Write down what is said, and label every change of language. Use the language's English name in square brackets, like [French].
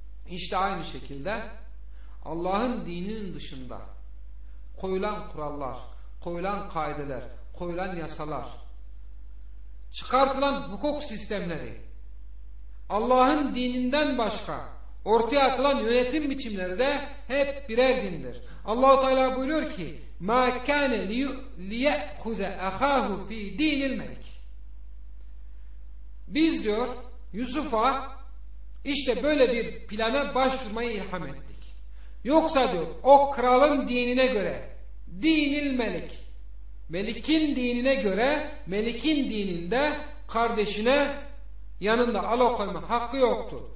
[Turkish] İşte aynı şekilde Allah'ın dininin dışında koyulan kurallar, koyulan kaideler, koyulan yasalar, çıkartılan hukuk sistemleri, Allah'ın dininden başka ortaya atılan yönetim biçimleri de hep birer dindir. Allah-u Teala buyuruyor ki [Arabic] مَا كَانَ لِيَأْخُذَ اَخَاهُ فِي دِينِ الْمَلِكِ. [Turkish] Biz diyor Yusuf'a işte böyle bir plana başvurmayı ilham ettik. Yoksa diyor o kralın dinine göre, dinil melik, melikin dinine göre, melikin dininde kardeşine yanında alakoyma hakkı yoktur.